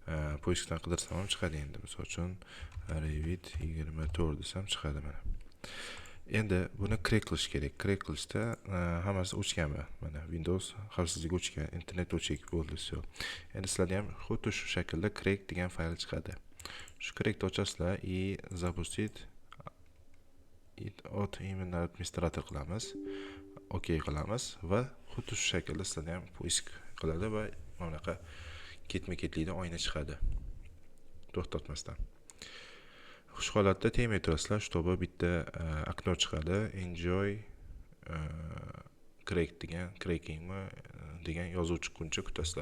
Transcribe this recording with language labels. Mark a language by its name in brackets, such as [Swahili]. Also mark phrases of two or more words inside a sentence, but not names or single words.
[Uzbek] poiskdan qidirsam ham chiqadi endi. Misol uchun Revit 24 desam chiqadi mana. Endi buni crack qilish kerak. Crack qilishda hammasi o'chganmi? Mana Windows xavfsizligi o'chgan, internet o'chik bo'ldi, все. Endi sizlarda ham xuddi shu shaklda crack degan fayl chiqadi. Shu crackni ochasizlar [Russian] и запустить от именно [Uzbek] administrator qilamiz. OK qilamiz va xuddi shu shaklda sizlarda ham poisk qiladi va bunaqa ketma-ketlikda oyna chiqadi. To'xtatmasdan. Shu holatda tegmay turasizlar, чтобы bitta okno chiqadi. [English] Enjoy crack [Uzbek] degan, crackingmi degan yozuv chiqquncha kutasizlar.